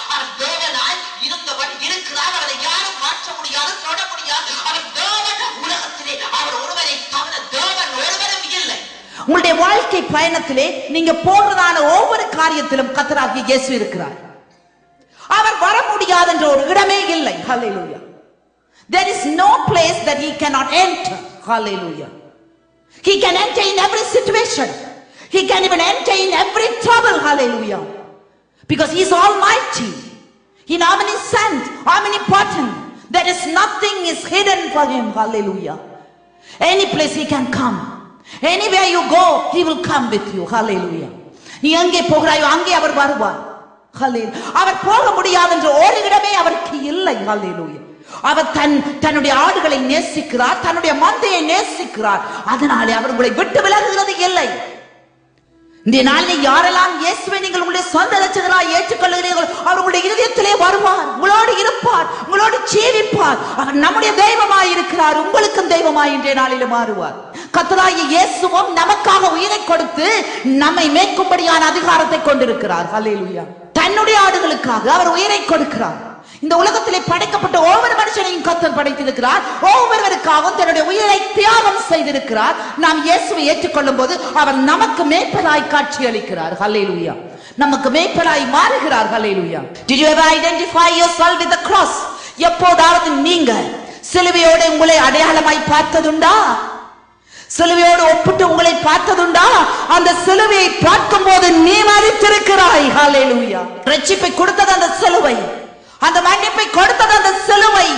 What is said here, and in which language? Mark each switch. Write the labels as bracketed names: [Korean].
[Tamil] அவர் தேவனாய் இருந்தவன் இருக்கிறார். அவரை யாரும் மாற்ற முடியாது, தொட முடியாது. அவர் தேவன். உலகத்திலே அவர் ஒருவரை தவிர தேவன் ஒருவரும் இல்லை. உங்களுடைய வாழ்க்கை பயணத்திலே நீங்க போகிறதான ஒவ்வொரு காரியத்திலும் கர்த்தராகிய இயேசு இருக்கிறார். அவர் வர முடியாது என்ற ஒரு இடமே இல்லை. ஹல்லேலூயா. [English] There is no place that he cannot enter. Hallelujah. He can enter in every situation. He can even enter in every trouble. Hallelujah. Because he is almighty, he is omniscient, omnipotent. There is nothing is hidden for him. Hallelujah. Any place he can come, anywhere you go he will come with you. [Tamil] Hallelujah. நீ எங்கே போகிறாயோ அங்கே அவர் வருவார். Hallelujah. அவர் போக முடியாது என்ற ஒரு இடமே அவருக்கு இல்லை. Hallelujah. அவர் தன்னுடைய ஆடுகளை நேசிக்கிறார், தன்னுடைய மந்தையை நேசிக்கிறார். அதனாலே அவர் உங்களை விட்டு விலகுகிறது இல்லை. இந்த நாளில் யாரெல்லாம் இயேசுவை நீங்கள் உங்களுடைய சொந்த இரட்சகராய் ஏற்றுக்கொள்கிறீர்கள், அவர் உங்களுடைய இதயத்திலே வருவார், உங்களோடு இருப்பார், உங்களோடு ஜீவிப்பார். அவர் நம்முடைய தெய்வமாய் இருக்கிறார், உங்களுக்கும் தெய்வமாய் இன்றைய நாளில் மாறுவார். கர்த்தராகிய இயேசுவும் நமக்காக உயிரை கொடுத்து நம்மை மேய்க்கும்படியான அதிகாரத்தை கொண்டிருக்கிறார். ஹல்லேலூயா. தன்னுடைய ஆடுகளுக்காக அவர் உயிரை கொடுக்கிறார். இந்த உலகத்திலே படைக்கப்பட்ட ஒவ்வொரு மனுஷனையும் கர்த்தர் படைத்திருக்கிறார். ஒவ்வொருவருக்காகவும் தன்னுடைய உயிரை தியாகம் செய்திருக்கிறார். நாம் இயேசுவை ஏற்றுக்கொள்ளும் போது அவர் நமக்கு மேய்ப்பராய் காட்சி அளிக்கிறார். ஹல்லேலூயா. நமக்கு மேய்ப்பராய் மாறுகிறார். ஹல்லேலூயா. [English] Did you ever identify yourself with the cross? [Tamil] எப்போதாவது நீங்க சிலுவையோடு உங்களை அடையாளமாய் பார்த்ததுண்டா? சிலுவையோடு ஒப்பிட்டு உங்களை பார்த்ததுண்டா? அந்த சிலுவையை பார்க்கும் போது நீ மரித்திருக்கிறாய். ஹல்லேலூயா. ரட்சிப்பை கொடுத்தது அந்த சிலுவை, அந்த மன்னிப்பை கொடுத்தது அந்த சிலுவை.